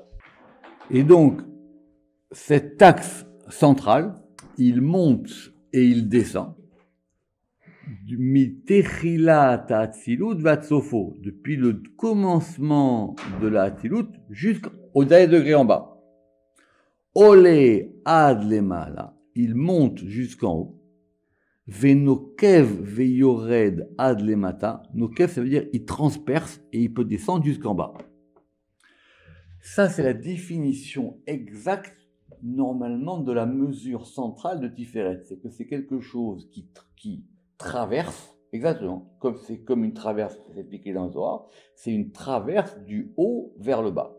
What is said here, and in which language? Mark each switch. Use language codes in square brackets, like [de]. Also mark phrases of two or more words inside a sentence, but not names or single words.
[fr] Et donc, cet axe central, il monte et il descend depuis le commencement de la Hatzilut jusqu'au dernier degré en bas. [he] עולה עד למעלה, [fr] il monte jusqu'en haut. [he] ונוקב ויורד עד למטה. [fr] Nokev, ça veut dire il transperce et il peut descendre jusqu'en bas. Ça, c'est la définition exacte normalement de la mesure centrale de Tiferet. C'est que c'est quelque chose qui traverse, exactement, c'est comme une traverse, c'est expliqué dans le Zohar, c'est une traverse du haut vers le bas.